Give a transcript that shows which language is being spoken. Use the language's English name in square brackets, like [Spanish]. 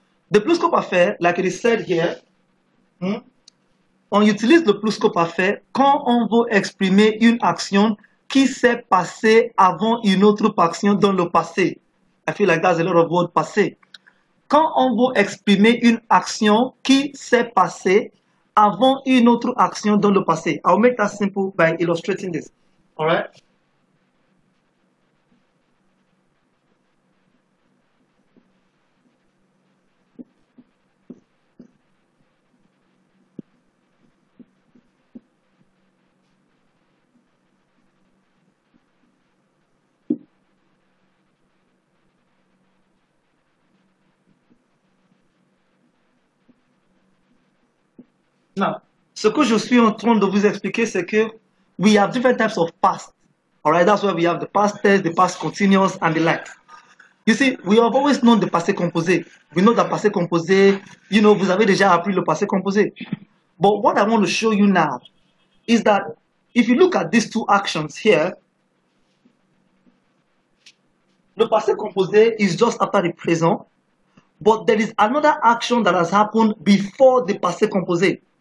[English] The pluscuparfait, like it is said here, [French] on utilise le pluscuparfait quand on veut exprimer une action qui s'est passée avant une autre action dans le passé. [English] I feel like that's a lot of word passé. [French] Quand on veut exprimer une action qui s'est passée avant une autre action dans le passé. [English] I'll make that simple by illustrating this. All right? [French] Now, ce que je suis en train de vous expliquer, c'est que [English] we have different types of past. All right, that's why we have the past tense, the past continuous, and the like. You see, we have always known the passé composé. We know that [French] passé composé, vous avez déjà appris le passé composé. [English] But what I want to show you now is that if you look at these two actions here, le passé composé is just after the present, but there is another action that has happened before the passé composé.